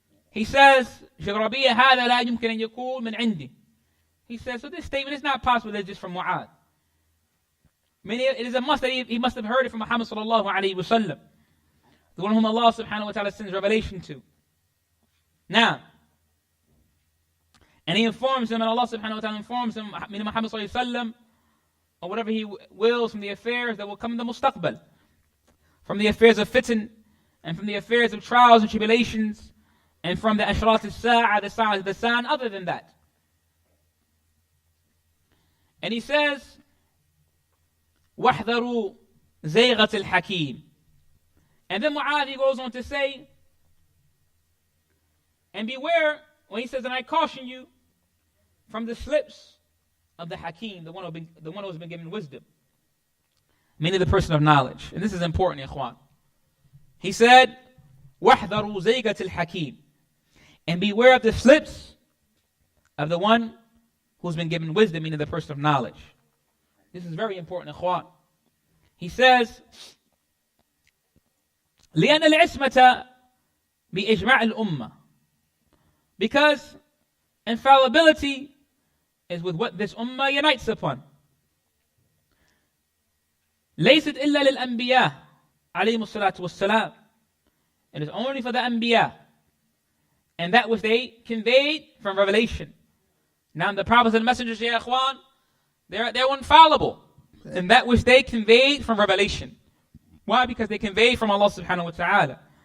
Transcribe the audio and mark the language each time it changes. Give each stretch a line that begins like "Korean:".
English: He says, Shaykh Rabi'a,
Arabic: هذا لا يمكن أن يكون من عندي.
English: He says, so this statement is not possible that it's just from Mu'adh. I mean, it is a must that he must have heard it from Muhammad sallallahu alayhi wa sallam, the one whom Allah subhanahu wa ta'ala sends revelation to. Now, and he informs him, and Allah subhanahu wa ta'ala informs him, Muhammad sallallahu alayhi wa sallam, or whatever he wills from the affairs that will come in the mustaqbal, from the affairs of fitn, and from the affairs of trials and tribulations, and from the ashrat al-sa'a, the signs of the sun, other than that. And he says,
Arabic: وَاحْذَرُوا زَيْغَةِ الْحَكِيمِ.
English: And then Mu'adh goes on to say, and beware, when he says, and I caution you from the slips of the Hakim, the one who has been given wisdom, meaning the person of knowledge. And this is important, ikhwan. He said,
Arabic: وَاحْذَرُوا زَيْغَةِ الْحَكِيمِ.
English: And beware of the slips of the one who's been given wisdom, meaning the person of knowledge. This is very important, ikhwan. He says,
Arabic: لأن العصمة بإجماع الأمة.
English: Because infallibility is with what this ummah unites upon.
Arabic: ليست إلا للأنبياء عليهم الصلاة والسلام.
English: It is only for the anbiya, and that which they conveyed from revelation. Now the prophets and messengers, ya ikhwan, they're infallible in that which they conveyed from revelation. Why? Because they conveyed from Allah subhanahu wa ta'ala.